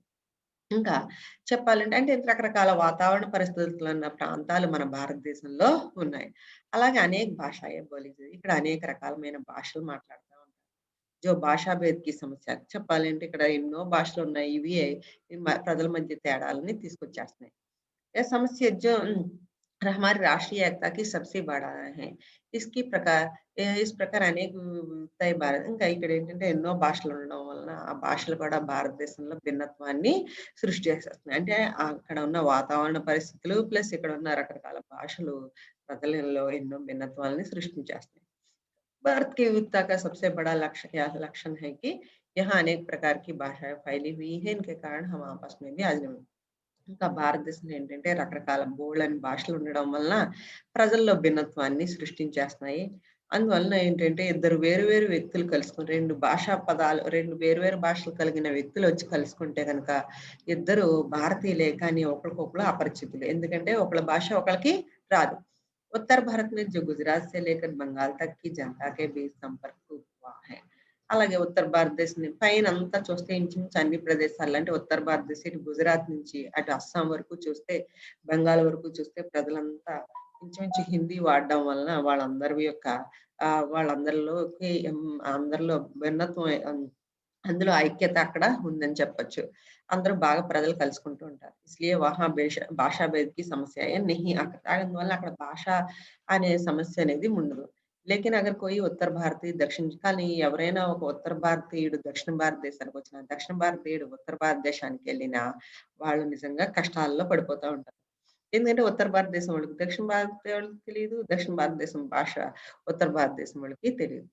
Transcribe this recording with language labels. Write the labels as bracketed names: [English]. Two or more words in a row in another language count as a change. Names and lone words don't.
[Telugu] ఇంకా చెప్పాలంటే అంటే రకరకాల వాతావరణ పరిస్థితులు ఉన్న ప్రాంతాలు మన భారతదేశంలో ఉన్నాయి. అలాగే [Hindi] अनेक भाषाएँ बोली [Telugu] ఇక్కడ అనేక రకాలమైన భాషలు మాట్లాడుతా ఉంటారు. [Hindi] जो भाषा भेद की समस्या [Telugu] చెప్పాలంటే ఇక్కడ ఎన్నో భాషలున్నాయి. ఇవి ప్రజల మధ్య తేడాలని తీసుకొచ్చేస్తున్నాయి. [Hindi] ये समस्या जो हमारी राष्ट्रीय एकता की सबसे बड़ा है. इसकी प्रकार इस [Telugu] ప్రకారం అనేక వివిధతాయి ఇంకా ఇక్కడ ఏంటంటే ఎన్నో భాషలు ఉండడం వలన ఆ భాషలు కూడా భారతదేశంలో భిన్నత్వాన్ని సృష్టి చేసేస్తున్నాయి. అంటే అక్కడ ఉన్న వాతావరణ పరిస్థితులు ప్లస్ ఇక్కడ ఉన్న రకరకాల భాషలు ప్రజలలో ఎన్నో భిన్నత్వాలని సృష్టించేస్తున్నాయి. [Hindi] भारत की विविधता का सबसे बड़ा लक्षण है कि यहाँ अनेक प्रकार की भाषाएं फैली हुई है. इनके कारण हम आपस में भी आज [Telugu] ఇంకా భారతదేశంలో ఏంటంటే రకరకాల బోలెడన్ని భాషలు ఉండడం వలన ప్రజల్లో భిన్నత్వాన్ని సృష్టించేస్తున్నాయి. అందువలన ఏంటంటే ఇద్దరు వేరు వేరు వ్యక్తులు కలుసుకొని 2 వేరు వేరు భాషలు కలిగిన వ్యక్తులు వచ్చి కలుసుకుంటే గనక ఇద్దరు భారతీయులే కానీ ఒకరికొకరు అపరిచితులు. ఎందుకంటే ఒకళ్ళ భాష ఒకళ్ళకి రాదు. [Hindi] उत्तर भारत में जो गुजरात से लेकर बंगाल तक की जनता के बीच संपर्क हुआ है. [Telugu] అలాగే ఉత్తర భారతదేశం పైనంతా చూస్తే ఇంచుమించు అన్ని ప్రదేశాలు అంటే ఉత్తర భారతదేశం ఇటు గుజరాత్ నుంచి అటు అస్సాం వరకు చూస్తే, బెంగాల్ వరకు చూస్తే ప్రజలంతా ఇంచుమించు హిందీ వాడడం వలన వాళ్ళందరి యొక్క అందరిలో భిన్నత్వం అందులో ఐక్యత అక్కడ ఉందని చెప్పొచ్చు. అందరూ బాగా ప్రజలు కలుసుకుంటూ ఉంటారు. [Hindi] इसलिए वहाँ भाषा भेद की समस्या है नहीं [Telugu] అందువల్ల అక్కడ భాష అనే సమస్య అనేది ఉండదు. [Hindi] लेकिन अगर कोई उत्तर भारतीय, [Telugu] దక్షిణ కానీ ఎవరైనా ఒక ఉత్తర భారతీయుడు దక్షిణ భారతదేశానికొచ్చినా, దక్షిణ భారతీయుడు ఉత్తర భారతదేశానికెళ్ళినా వాళ్ళు నిజంగా కష్టాల్లో పడిపోతా ఉంటారు. ఎందుకంటే ఉత్తర భారతదేశం వాళ్ళకి దక్షిణ భారతీయ వాళ్ళకి తెలీదు. దక్షిణ భారతదేశం భాష ఉత్తర భారతదేశం వాళ్ళకి తెలీదు.